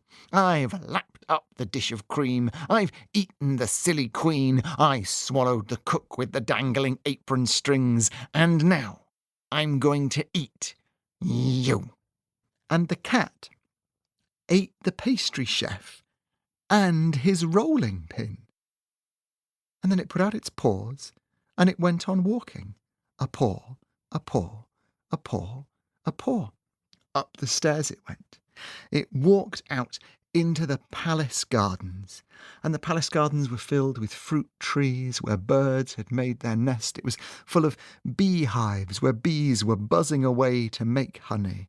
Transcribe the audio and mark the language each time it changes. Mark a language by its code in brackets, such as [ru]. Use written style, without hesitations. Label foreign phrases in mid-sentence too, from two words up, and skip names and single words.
[en] I've lapped up the dish of cream, I've eaten the silly queen, I swallowed the cook with the dangling apron strings, and now I'm going to eat you." And the cat ate the pastry chef and his rolling pin. And then it put out its paws, and it went on walking. A paw, a paw, a paw, a paw. Up the stairs it went. It walked out into the palace gardens, and the palace gardens were filled with fruit trees where birds had made their nest. It was full of beehives where bees were buzzing away to make honey.